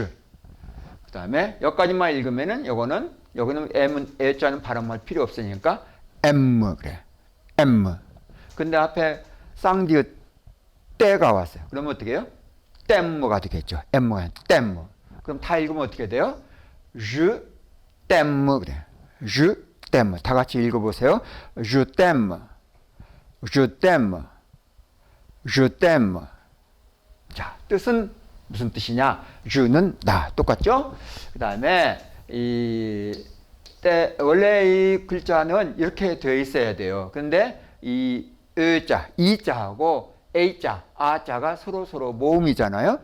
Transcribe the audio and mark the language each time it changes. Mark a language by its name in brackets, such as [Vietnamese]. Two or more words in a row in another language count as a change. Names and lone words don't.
[Korean] 그 다음에 여기까지만 읽으면은 여기는 M은 E자는 발음할 필요 없으니까 M 그래. M. 근데 앞에 쌍디귿 때가 왔어요. 그러면 어떻게 해요? 땜무가 되겠죠. M가 땜무. 그럼 다 읽으면 어떻게 돼요? [French] Je t'aime 그래. Je t'aime. [Korean] 다 같이 읽어보세요. [French] Je t'aime. Je t'aime. Je t'aime. [Korean] 자, 뜻은 무슨 뜻이냐? Je는 나. 똑같죠? 그 다음에 원래 이 글자는 이렇게 되어 있어야 돼요. 근데 이 의자, 이자하고 A자, 아자가 서로 모음이잖아요.